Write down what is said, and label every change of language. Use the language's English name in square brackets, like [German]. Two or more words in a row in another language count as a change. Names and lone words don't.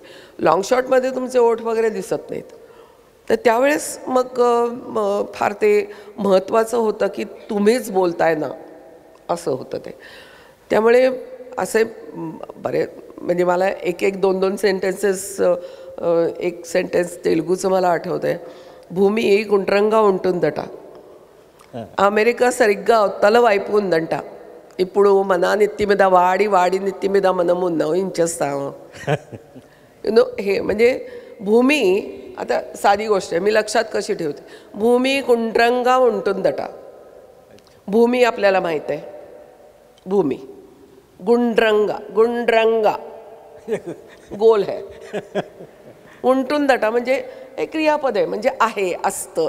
[Marathi] लाँग शॉटमध्ये तुमचे ओठ वगैरे दिसत नाहीत. तर त्यावेळेस मग फार ते महत्त्वाचं होतं की तुम्हीच बोलताय ना, असं होतं ते. त्यामुळे असे बरे म्हणजे मला 2 सेंटेन्सेस, एक सेंटेन्स तेलुगूचं मला आठवतं आहे, भूमी [Telugu] ఈ గుండ్రంగా ఉంటుందట, అమెరికా సరిగ్గా అవతల వైపు ఉందంట, ఇప్పుడు మన నెత్తి మీద వాడి నెత్తి మీద మనము నవ్వించేస్తాము. [Marathi] हे म्हणजे भूमी, आता साधी गोष्ट आहे, मी लक्षात कशी ठेवते. [Telugu] భూమి గుండ్రంగా ఉంటుందట. [Marathi] भूमी आपल्याला माहीत आहे, भूमी. [Telugu] గుండ్రంగా, గుండ్రంగా [Hindi] गोल है. [Marathi] उंटुंदटा म्हणजे एक क्रियापद आहे, म्हणजे आहे, असतं.